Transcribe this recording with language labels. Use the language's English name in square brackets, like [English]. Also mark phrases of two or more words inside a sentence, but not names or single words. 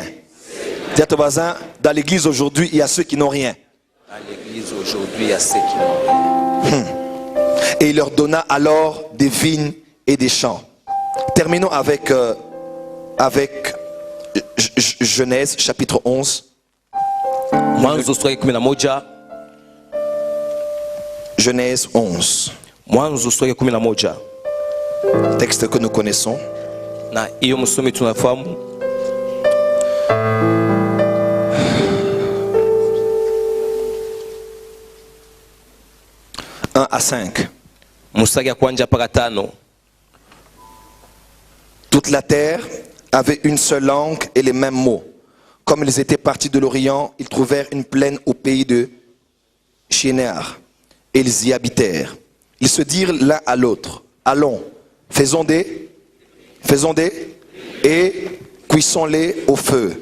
[French] Dis à ton voisin, dans l'église aujourd'hui, il y a ceux qui n'ont rien. À l'église aujourd'hui, il y a ceux qui n'ont rien. Et il leur donna alors des vignes et des champs. Terminons avec Genèse chapitre 11. [Swahili] Mwanzo sura ya 11. [French] Genèse 11. [Swahili] Mwanzo sura ya 11. [French] Texte que nous connaissons. [Swahili] Na hiyo msomi tunafahamu. [French] 1 à 5. [Swahili] Mstari ya kwanza mpaka 5. [French] Toute la terre avait une seule langue et les mêmes mots. Comme ils étaient partis de l'Orient, ils trouvèrent une plaine au pays de Shinéar. Et ils y habitèrent. Ils se dirent l'un à l'autre, allons, faisons des, et cuissons-les au feu.